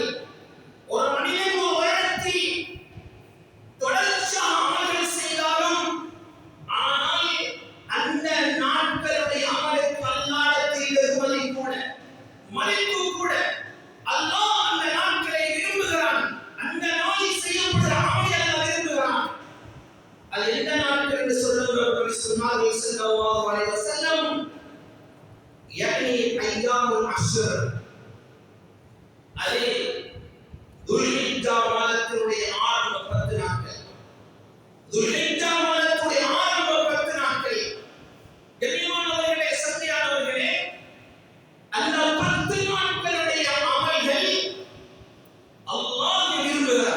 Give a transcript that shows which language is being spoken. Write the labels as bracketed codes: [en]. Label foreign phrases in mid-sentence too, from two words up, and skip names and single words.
[ta] ஒரு மனிதன் ஒரு வருடத்தில் தொடர்ச்சியாக அமல்கள் செய்தாலும், ஆனால் அந்த நாட்களுடைய அமலுக்கு அல்லாஹ்விடத்தில் வெகுமதி கூட, மதிப்பு கூட, அல்லாஹ் அந்த நாட்களை விரும்புகிறான். அந்த நாளில் செய்யப்படுகிற அமலை அல்லாஹ் விரும்புகிறான். அது எந்த நாட்கள் என்று சொல்லுங்கள். நபி [ar] صلى الله عليه وسلم, يعني أيام العشر, [ta] அதே துல்ஹிஜ்ஜா மாதத்தினுடைய ஆரம்ப 10 நாட்கள், துல்ஹிஜ்ஜா மாதத்தினுடைய ஆரம்ப 10 நாட்கள். கண்ணியமானவர்களே, சந்தையானவர்களே, அந்த 10 நாட்களுடைய அமல்கள் அல்லாஹ் விரும்புகிறார்.